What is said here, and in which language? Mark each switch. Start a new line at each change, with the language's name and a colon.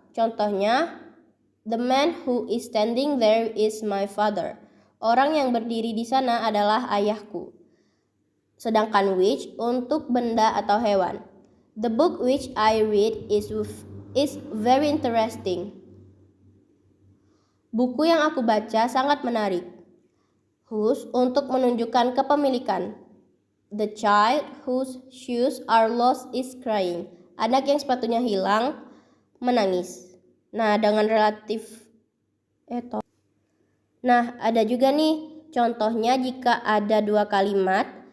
English: Contohnya, the man who is standing there is my father.
Indonesian: Orang yang berdiri di sana adalah ayahku. Sedangkan which untuk benda atau hewan.
English: The book which I read is very interesting.
Indonesian: Buku yang aku baca sangat menarik. Whose untuk menunjukkan kepemilikan.
English: The child whose shoes are lost is crying.
Indonesian: Anak yang sepatunya hilang menangis. Nah, dengan relatif Nah, ada juga nih contohnya jika ada dua kalimat.